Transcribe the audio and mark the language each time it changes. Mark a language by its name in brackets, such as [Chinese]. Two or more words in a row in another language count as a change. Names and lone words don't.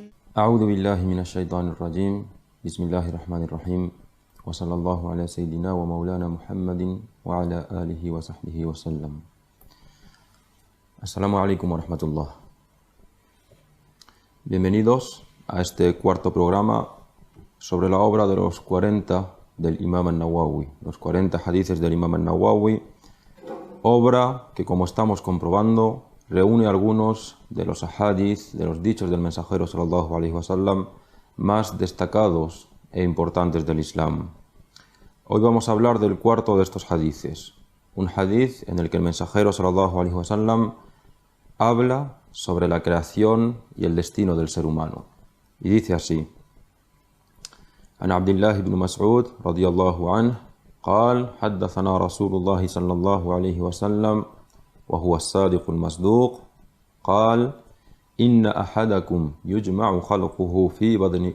[Arabic] أعوذ بالله من الشيطان الرجيم بسم الله الرحمن الرحيم وصلى الله على سيدنا ومولانا محمد وعلى آله وصحبه وسلم. السلام عليكم ورحمة الله. [Spanish] Bienvenidos a este cuarto programa sobre la obra de los 40 del Imam al-Nawawi, los 40 hadices del Imam al-Nawawi, obra que, como estamos comprobando, reúne algunos de los ahadith, de los dichos del mensajero [Arabic] صلى الله عليه وسلم [Spanish] más destacados e importantes del Islam. Hoy vamos a hablar del cuarto de estos hadices, un hadith en el que el mensajero [Arabic] صلى الله عليه وسلم [Spanish] habla sobre la creación y el destino del ser humano. Y dice así: [Arabic] عن عبد الله بن مسعود رضي الله عنه قال حدثنا رسول الله صلى الله عليه وسلم وهو الصادق المصدوق قال إن أحدكم يجمع خلقه في بطن